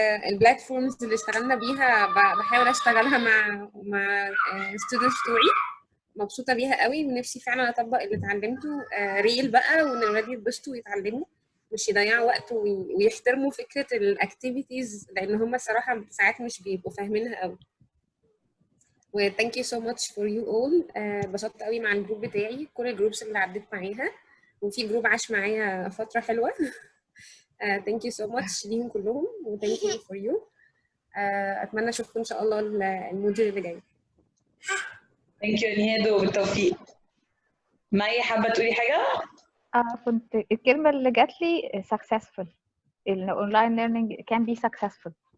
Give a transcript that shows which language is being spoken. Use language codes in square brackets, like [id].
[ar] البلاتفورمز اللي اشتغلنا بيها بحاول أشتغلها مع students بتوعي. مبسوطة بيها قوي ونفسي فعلا أطبق اللي اتعلمته ريل بقى، وإن الولاد يتبسطوا ويتعلموا مش يضيعوا وقت، ويحترموا فكرة الأكتيفيتيز لأن هم الصراحة ساعات مش بيبقوا فاهمينها قوي. [en] و thank you so much for you all. [ar] اتبسطت قوي مع الجروب بتاعي، كل الجروبس اللي عديت معاها، وفي جروب عاش معايا فترة حلوة. [en] thank you so much [ar] ليهم كلهم، [en] و thank you for you. [ar] أتمنى أشوفكم إن شاء الله الموديول اللي جاي. ثانك يو نهاد وبالتوفيق. مي حابه تقولي حاجه؟ كنت الكلمه اللي جات لي successful. [en] الاونلاين learning can be successful.